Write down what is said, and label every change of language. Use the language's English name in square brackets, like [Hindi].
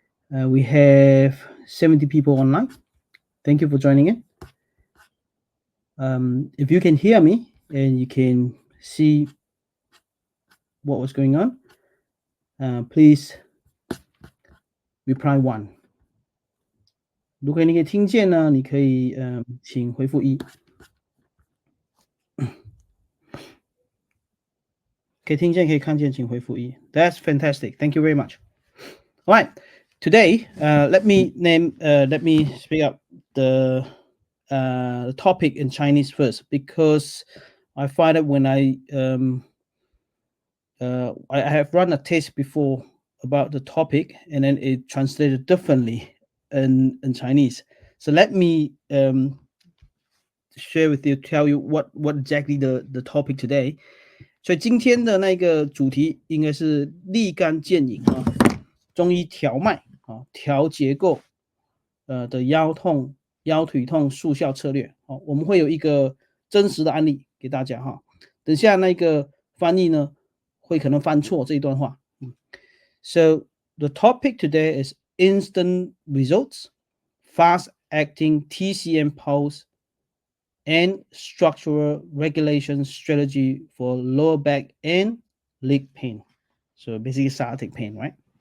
[English] We have 70 people online. Thank you for joining in. If you can hear me and you can see what was going on, please reply 1. [Chinese] 如果你可以听见呢，你可以请回复1。可以听见可以看见，请回复1。 [English] That's fantastic. Thank you very much. All right. Today, let me speak up the topic in Chinese first, because I find that when I I have run a test before about the topic, and then it translated differently in Chinese. So let me share with you, tell you what exactly the topic today. [Chinese] 所以今天的那个主题应该是立竿见影啊，中医调脉啊，调结构的腰痛、腰腿痛速效策略。哦，我们会有一个真实的案例给大家哈。等下那个翻译呢，会可能翻错这一段话。 [English] So the topic today is instant results, fast acting TCM pulse, and structural regulation strategy for lower back and leg pain. So basically sciatic pain, right?